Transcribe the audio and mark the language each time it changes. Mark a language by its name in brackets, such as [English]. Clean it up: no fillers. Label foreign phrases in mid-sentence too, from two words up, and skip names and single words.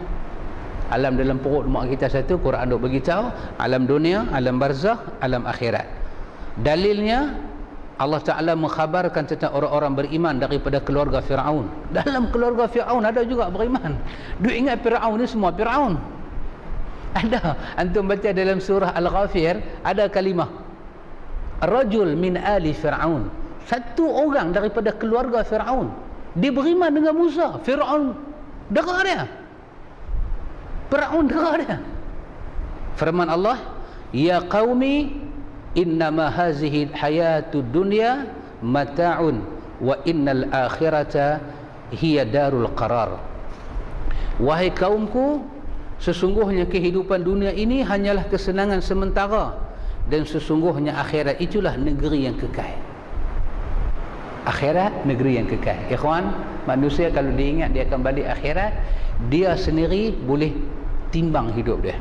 [Malay] Alam dalam perut mak kita satu, Quran duk beritahu, alam dunia, alam barzakh, alam akhirat. Dalilnya Allah Ta'ala mengkhabarkan tentang orang-orang beriman daripada keluarga Fir'aun. Dalam keluarga Fir'aun ada juga beriman. Duk ingat Fir'aun ni semua Fir'aun. Ada. Antum baca dalam surah Al-Ghafir, ada kalimah [Arabic] رجل من آل فرعون. [Malay] Satu orang daripada keluarga Fir'aun, dia beriman dengan Musa. Fir'aun dera dia. Fir'aun dera dia. Firman Allah, [Arabic] يا قوم إنما هذه الحياة الدنيا متاع وإن الآخرة هي دار القرار. [Malay] Wahai kaumku, sesungguhnya kehidupan dunia ini hanyalah kesenangan sementara, dan sesungguhnya akhirat itulah negeri yang kekal. Akhirat negeri yang kekal. Ikhwan, manusia kalau dia ingat dia akan balik akhirat, dia sendiri boleh timbang hidup dia.